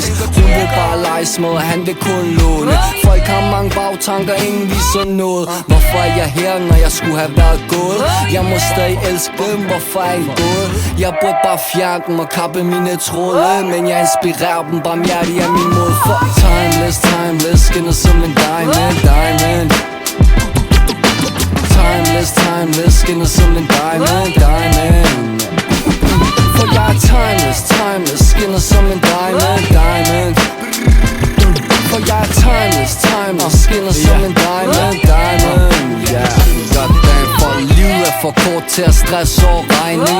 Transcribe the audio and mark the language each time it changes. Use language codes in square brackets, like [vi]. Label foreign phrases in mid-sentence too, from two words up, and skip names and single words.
[da] Hun vil bare leges med, han vil kun låne. Folk har mange bagtanker, ingen viser noget. Hvorfor er jeg her, når jeg skulle have været gået? Jeg må stadig elske dem, hvorfor er jeg gået? Jeg burde bare fjerne dem og kappe mine tråde. Men jeg inspirerer dem, barmhjertig er min måde. For [en] timeless, timeless, [da] skinner som en [en] diamond, diamond. Timeless, timeless, [da] skinner som en [en] diamond, diamond. [da] For jeg er [en] timeless, timeless, [da] skinner som en [en] diamond, diamond. [da] For jeg er [en] timeless, timeless, [da] skinner som en [en] diamond, diamond. [da] Goddamn, for livet er for kort til at stresse over regninger.